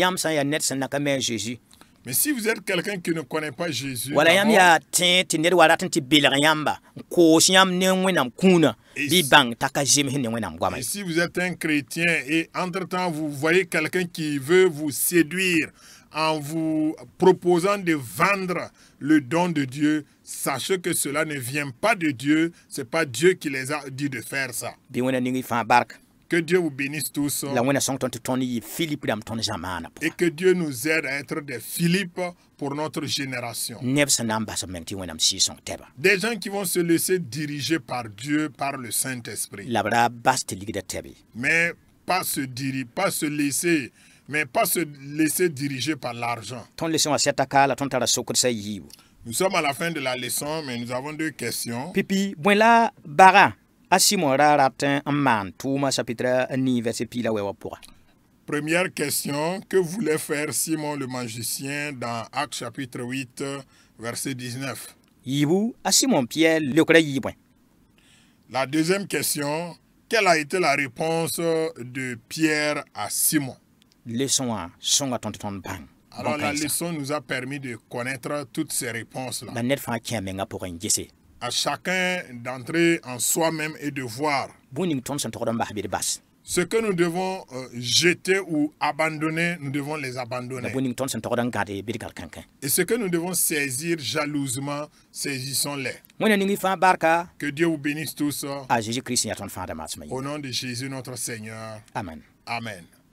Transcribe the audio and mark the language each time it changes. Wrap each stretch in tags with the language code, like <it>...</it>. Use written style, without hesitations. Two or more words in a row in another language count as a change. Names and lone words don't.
<fr>Mais si vous êtes quelqu'un qui ne connaît pas Jésus, et si vous êtes un chrétien et entre-temps vous voyez quelqu'un qui veut vous séduire en vous proposant de vendre le don de Dieu, sachez que cela ne vient pas de Dieu, c'est pas Dieu qui les a dit de faire ça. Que Dieu vous bénisse tous.</fr> <mos>La wẽna sõng tõnd tɩ tõnd yɩ Philippe dãmb tõnd zamaana</mos> <fr>Et</fr> <mos>pʋgã.</mos> <fr>que Dieu nous aide à être des Philippe pour notre génération.</fr> <mos>Neb sẽn na n bas b meng tɩ wẽnnaam sɩɩg-sõng tɛba.</mos> <fr>Des gens qui vont se laisser diriger par Dieu, par le Saint-Esprit.</fr> <mos>La b ra bas tɩ ligda tɛbe.</mos> <fr>Mais pas se laisser, mais pas se laisser diriger par l'argent.</fr> <mos>Tõnd leçon wã sɛta kaala tõnd tara sokd-sã yiibu.</mos> <fr>Nous sommes à la fin de la leçon, mais nous avons deux questions.</fr> <mos>Pipi bõe la baga a Simon ra rat n maan tʋʋma chapitre a nii verset pila wɛ wã pʋga.</mos> <fr>Première question, que voulait faire Simon le magicien dans Actes chapitre 8, verset 19?</fr> <mos>Yiibu a Simon Pierre leokra yɩɩ bõe.</mos> <fr>La deuxième question, quelle a été la réponse de Pierre à Simon?</fr> <mos>Leçon wã sõnga tõnd tɩ tõnd bãng.</mos> <fr>Alors la leçon nous a permis de connaître toutes ces réponses-là.</fr> <mos>La ned fãa kẽ menga pʋgẽ n gese.</mos> <fr>À chacun d'entrer en soi-même et de voir</fr> <mos>Bõe ning tõnd sẽn togd n bas bɩ d bas.</mos> <fr>ce que nous devons jeter ou abandonner, nous devons les</fr> <mos>La</mos> <fr>abandonner.</fr> <mos>bõe ning tõnd sẽn togd n gãd bɩ d gãd kãnkẽ.</mos> <fr>Et ce que nous devons saisir jalousement, saisissons-les.</fr> <mos>Wẽnna ning y fãa barka</mos> <fr>Que Dieu vous bénisse tous.</fr> <mos>a Jésus-Christ yaa tõnd fãa da maasmã</mos> <fr>Au nom de Jésus notre Seigneur. Amen. Amen.</fr>